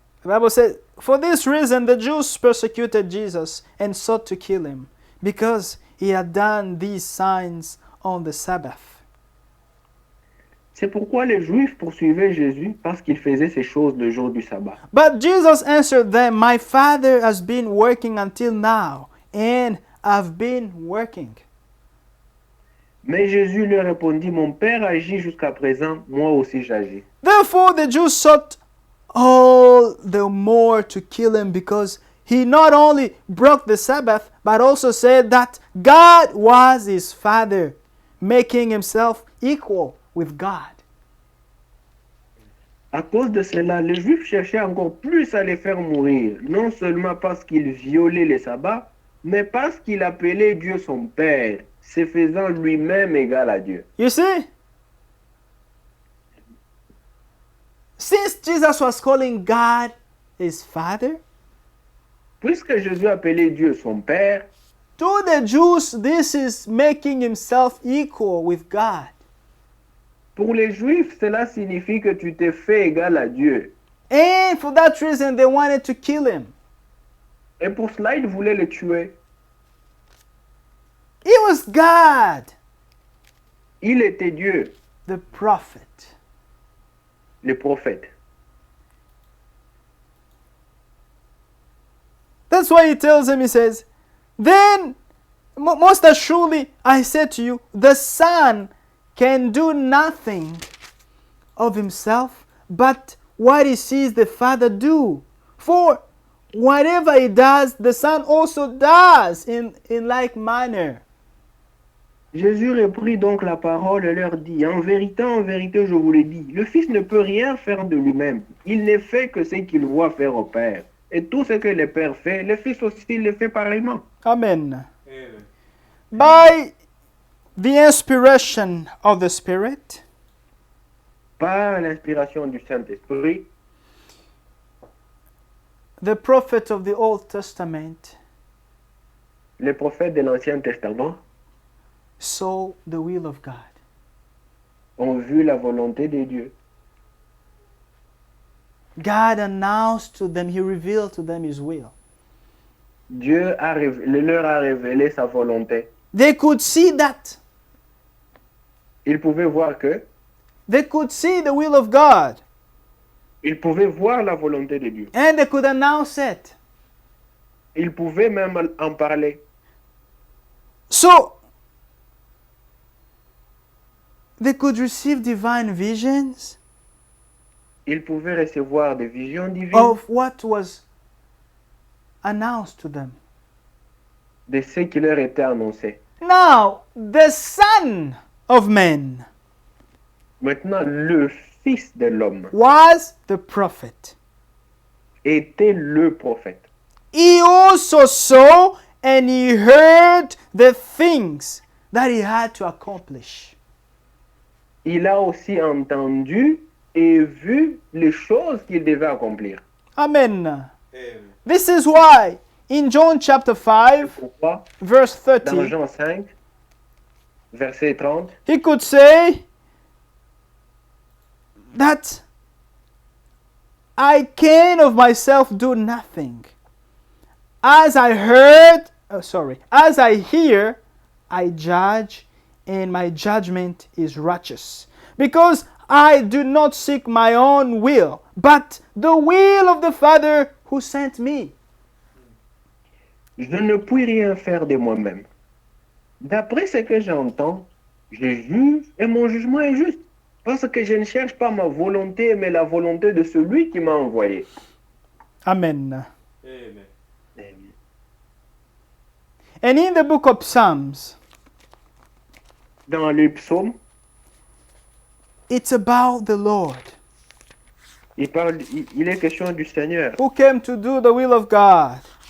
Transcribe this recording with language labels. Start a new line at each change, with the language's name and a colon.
English: the Bible says, "For this reason the Jews persecuted Jesus and sought to kill him, because he had done these signs on the Sabbath."
French: C'est pourquoi les Juifs poursuivaient Jésus parce qu'il faisait ces choses le jour du sabbat.
English: But Jesus answered them, "My Father has been working until now, and I've been working."
French: Mais Jésus leur répondit, mon Père agit jusqu'à présent, moi aussi j'agis.
English: Therefore the Jews sought all the more to kill him, because he not only broke the Sabbath, but also said that God was his Father, making himself equal with God.
French: À cause de cela, les Juifs cherchaient encore plus à les faire mourir, non seulement parce qu'il violait le sabbat, mais parce qu'il appelait Dieu son Père, se faisant lui-même égal à Dieu.
English: You see? Since Jesus was calling God his Father,
French: Puisque Jésus appelait Dieu son Père,
English: to the Jews this is making himself equal with God.
French: pour les Juifs, cela signifie que tu t'es fait égal à Dieu.
English: And for that reason they wanted to kill him.
French: Et pour cela, ils voulaient le tuer.
English: He was God,
French: Il était Dieu,
English: the prophet.
French: le prophète.
English: That's why he tells him, he says, "Then, most assuredly, I say to you, the Son can do nothing of himself, but what he sees the Father do. For whatever he does, the Son also does in like manner."
French: Jésus reprit donc la parole et leur dit, en vérité, je vous le dis, le Fils ne peut rien faire de lui-même. Il ne fait que ce qu'il voit faire au Père. Et tout ce que le Père fait, le Fils aussi le fait pareillement.
English: Amen. By the inspiration of the Spirit,
French: Par l'inspiration du Saint-Esprit,
English: the prophet of the Old Testament
French: les prophètes de l'Ancien Testament
English: saw the will of God.
French: ont vu la volonté de Dieu.
English: God announced to them, he revealed to them his will.
French: leur a révélé sa volonté.
English: They could see that.
French: Ils pouvaient voir que,
English: They could see the will of God.
French: ils pouvaient voir la volonté de Dieu.
English: And they could announce it.
French: Ils pouvaient même en parler.
English: So, they could receive divine visions
French: Ils pouvaient recevoir des visions divines
English: of what was announced to them.
French: de ce qui leur était annoncé.
English: Now, the Son of Man
French: Maintenant, le Fils de l'homme
English: was the prophet.
French: était le prophète.
English: He also saw and he heard the things that he had to accomplish.
French: Il a aussi entendu et vu les choses qu'il devait accomplir.
English: Amen. This is why in John chapter 5,
French: Pourquoi?
English: verse
French: Dans 30, Jean 5, verset 30,
English: he could say that I can of myself do nothing. As I hear, I judge, and my judgment is righteous. Because I do not seek my own will, but the will of the Father who sent me.
French: je ne puis rien faire de moi-même. D'après ce que j'entends, je juge et mon jugement est juste. Parce que je ne cherche pas ma volonté, mais la volonté de celui qui m'a envoyé.
English: Amen. And in the book of Psalms,
French: Dans les psaumes,
English: it's about the Lord
French: il est question du Seigneur.
English: who came to do the will of God.